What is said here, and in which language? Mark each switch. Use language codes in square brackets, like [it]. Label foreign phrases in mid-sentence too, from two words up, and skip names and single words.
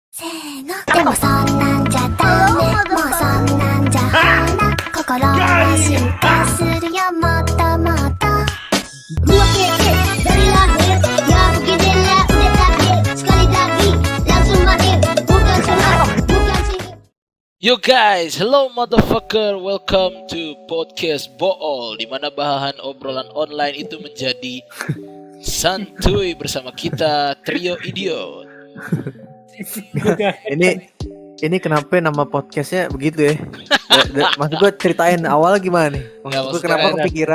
[ja] せーのでもそんなんじゃダメもうそんなんじゃ花心は進化するよもっともっと [id] Dua kece dari lahir ya beginilah udah takdir sekali lagi langsung mahir bukan senang bukan sihir. [en] Yo guys, hello motherfucker, welcome to podcast Bool, [id] di mana bahan obrolan online itu menjadi santuy bersama kita trio idiot. Ini kenapa nama podcastnya begitu ya? Maksud gue ceritain awal gimana nih? Maksud gue kenapa kepikiran?